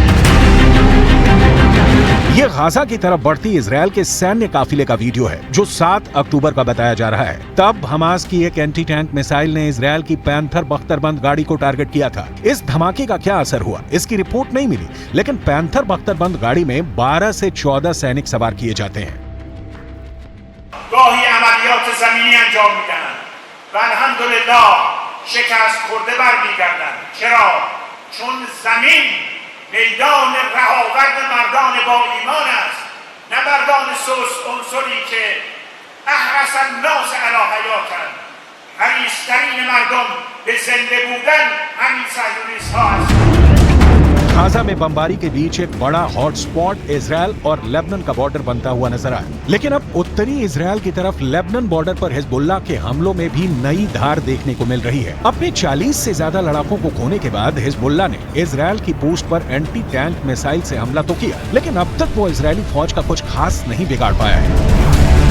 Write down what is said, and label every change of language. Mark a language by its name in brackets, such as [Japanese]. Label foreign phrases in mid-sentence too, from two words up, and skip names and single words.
[Hindi] ये गाजा की तरफ बढ़ती इजराइल के सैन्य काफिले का वीडियो है जो 7 अक्टूबर का बताया जा रहा है। तब हमास की एक [English] anti tank missile [Hindi] ने इजराइल की पैंथर बख्तरबंद गाड़ी को टारगेट किया था। इस धमाके का क्या असर हुआ, इसकी रिपोर्ट नहीं मिली, लेकिन पैंथर बख्तरबंद गाड़ी में 12 से 14 सैनिक सवार किए जाते हैं। [Persian] گاهی عملیات زمینی انجام میدن و الحمدلله شکست خورده برمیگردن. چرا؟ چون زمین میدان رهاورد مردان با ایمان است، نه مردان سوس عنصری که [Arabic] احرس الناس علی [Persian] حیاتند. حریص‌ترین مردم به زنده بودن همین صهیونیست‌ها هستند. [Hindi] गाजा में बमबारी के बीच एक बड़ा हॉटस्पॉट इजरायल और लेबनान का बॉर्डर बनता हुआ नजर आया। लेकिन अब उत्तरी इजरायल की तरफ लेबनान बॉर्डर पर हिजबुल्लाह के हमलों में भी नई धार देखने को मिल रही है। अपने 40 से ज्यादा लड़ाकों को खोने के बाद हिजबुल्लाह ने इजरायल की पोस्ट पर [English] anti tank missile [Hindi] से हमला तो किया, लेकिन अब तक वो इजरायली फौज का कुछ खास नहीं बिगाड़ पाया है।